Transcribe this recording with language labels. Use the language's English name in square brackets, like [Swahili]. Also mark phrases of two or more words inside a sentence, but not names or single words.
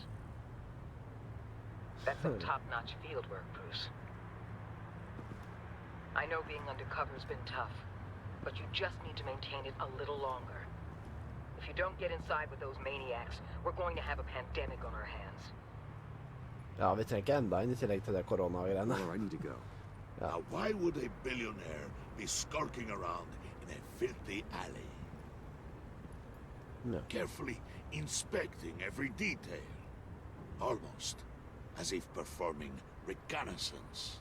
[English] That's some top-notch field work, Bruce. I know being undercover's been tough, but you just need to maintain it a little longer. If you don't get inside with those maniacs, we're going to have a pandemic on our hands. [Norwegian] Ja, vi trenger enda inn I tillegg til det korona-greiene. [English] Well, I need to go. [Norwegian] Ja. [English] Now, why would a billionaire be skulking around in a filthy alley? No. Carefully inspecting every detail. Almost as if performing reconnaissance.